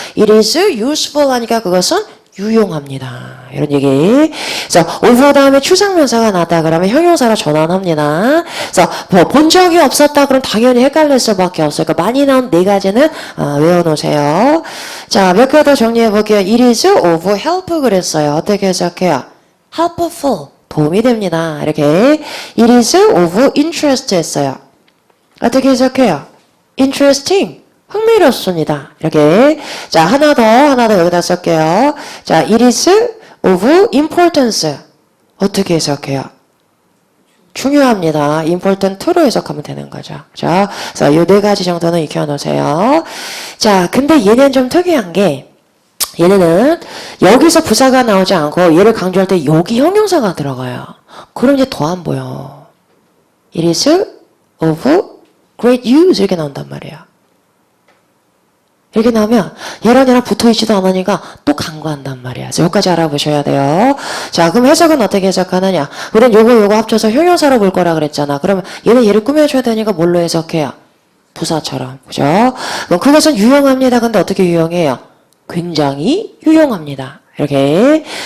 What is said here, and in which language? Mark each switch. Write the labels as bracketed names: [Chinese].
[English] It is useful [Korean] 하니까 그것은 유용합니다. 이런 얘기. 그래서 over 다음에 추상명사가 나왔다 그러면 형용사로 전환합니다. 그래서 본 적이 없었다 그럼 당연히 헷갈릴 수밖에 없어요. 그러니까 많이 나온 네 가지는 외워놓으세요. 자, 몇 개 더 정리해 볼게요. [English] It is of help [Korean] 그랬어요. 어떻게 해석해요? helpful. 도움이 됩니다. 이렇게. [English] It is of interest 했어요. [Korean] 어떻게 해석해요? interesting. 흥미롭습니다. 이렇게. 자, 하나 더 여기다 쓸게요. 자, [English] it is of importance. [Korean] 어떻게 해석해요? 중요합니다. important to로 해석하면 되는 거죠. 자, 그래서 이 네 가지 정도는 익혀놓으세요. 자, 근데 얘는 좀 특이한 게, 얘네는 여기서 부사가 나오지 않고 얘를 강조할 때 여기 형용사가 들어가요. 그럼 이제 더 안 보여. [English] It is of great use [Korean] 이렇게 나온단 말이야. 이렇게 나오면 얘랑 붙어있지도 않으니까 또 간과한단 말이야. 그래서 여기까지 알아보셔야 돼요. 자, 그럼 해석은 어떻게 해석하느냐? 우린 요거 합쳐서 형용사로 볼 거라 그랬잖아. 그러면 얘를 꾸며줘야 되니까 뭘로 해석해요? 부사처럼. 그죠? 그럼 그것은 유용합니다. 근데 어떻게 유용해요? 굉장히 유용합니다. 이렇게.